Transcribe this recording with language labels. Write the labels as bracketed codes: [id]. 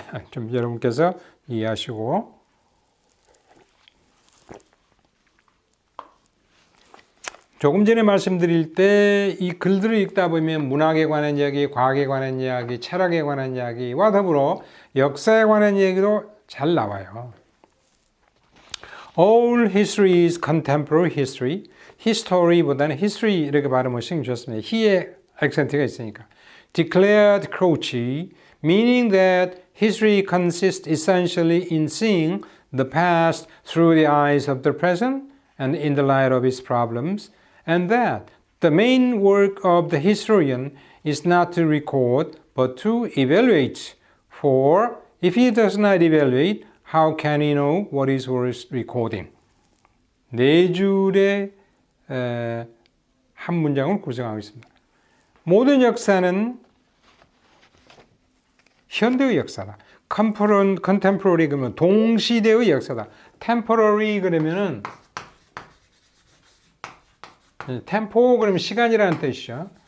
[ko] 좀 여러분께서 이해하시고 조금 전에 말씀드릴 때 이 글들을 읽다 보면 문학에 관한 이야기, 과학에 관한 이야기, 철학에 관한 이야기와 더불어 역사에 관한 이야기도 잘 나와요. [en] All history is contemporary history. [ko] history보다는 history 이렇게 발음을 신경 좋습니다. he의 액센트가 있으니까. [en] Declared Croce, meaning that history consists essentially in seeing the past through the eyes of the present and in the light of its problems, and that the main work of the historian is not to record but to evaluate. For if he does not evaluate, how can he know what is worth recording? [ko] 네 줄의 한 문장을 구성하고 있습니다. 모든 역사는 현대의 역사다. contemporary 그러면 동시대의 역사다. temporary 그러면은 tempo 그러면 시간이라는 뜻이죠.